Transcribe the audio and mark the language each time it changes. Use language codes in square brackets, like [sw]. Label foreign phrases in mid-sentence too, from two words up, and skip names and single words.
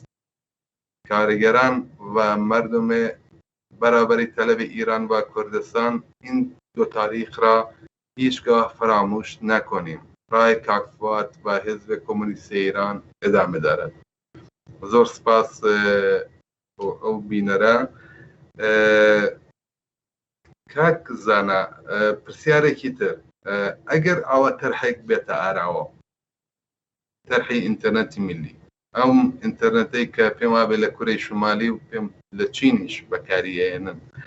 [fa] کارگران و مردم برابری طلب ایران و کردستان این دو تاریخ را هیچگاه فراموش نکنیم. راه کاکفوات و حزب کمونیست ایران ادامه دارد. [ckb] زور سپاس او بینەرە. کاک زانا پرسیارێکی تر ئەگەر ئەوە تەرحێک بێتە ئاراوە تەرحی ئینتەرنێتی میلی ئەم ئینتەرنێتەی کە پێم وابێ لە کورەی شمالی و پێم لە چینیش بەکاریێنن